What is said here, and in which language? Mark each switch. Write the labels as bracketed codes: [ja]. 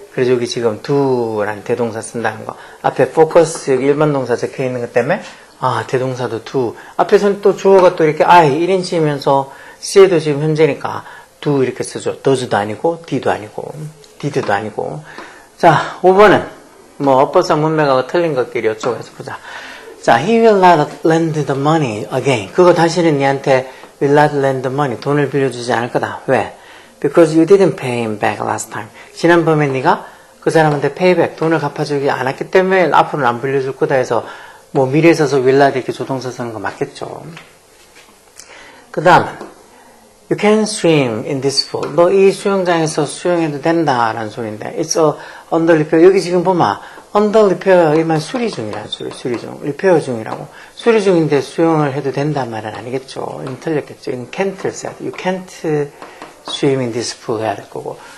[ko] 그래서 여기 지금 do라는 대동사 쓴다는 거. 앞에 focus 여기 일반 동사 적혀 있는 것 때문에 대동사도 do. 앞에서는 또 주어가 또 이렇게 I 1인칭이면서 C에도 지금 현재니까 do 이렇게 쓰죠. does도 아니고 d도 아니고 did도 아니고. 자, 5번은 어법상 문맥하고 틀린 것끼리 이쪽에서 보자. [en] 자, he will not lend the money again. [ko] 그거 다시는 니한테 [en] will not lend the money. [ko] 돈을 빌려주지 않을 거다. 왜? [en] Because you didn't pay him back last time. [ko] 지난번에 네가 그 사람한테 페이백, 돈을 갚아주기 안 했기 때문에 앞으로는 안 불려줄 거다 해서 뭐 미래에 있어서 will not 이렇게 조동사 쓰는 거 맞겠죠. [en] 그 다음 You can swim in this pool. [ko] 너 이 수영장에서 수영해도 된다라는 소리인데 [en] It's a under repair. [ko] 여기 지금 보면 under repair 이 말 수리 중이라는 소리. 수리 중. repair 중이라고. 수리 중인데 수영을 해도 된다는 말은 아니겠죠. 이건 틀렸겠죠. 이건 can't를 써야 돼. [en] You can't swim in this pool [ko] 해야 될 거고.